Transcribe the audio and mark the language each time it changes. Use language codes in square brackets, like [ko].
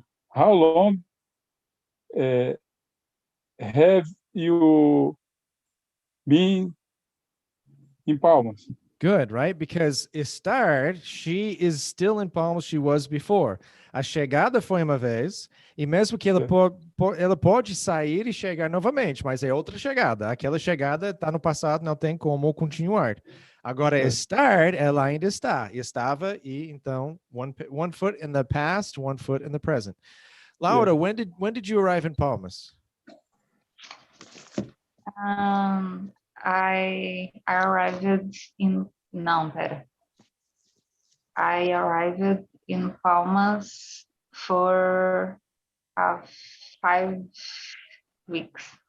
[en] How long have you been in Palmas? Good, right? Because estar, she is still in Palmas, she was before. [pt] A chegada foi uma vez, e mesmo que ela pode sair e chegar novamente, mas é outra chegada. Aquela chegada está no passado, não tem como continuar. Agora, estar, ela ainda está. Estava, e então, [en] one foot in the past, one foot in the present. Laura, when did you arrive in Palmas? I arrived in I arrived in Palmas for 5 weeks.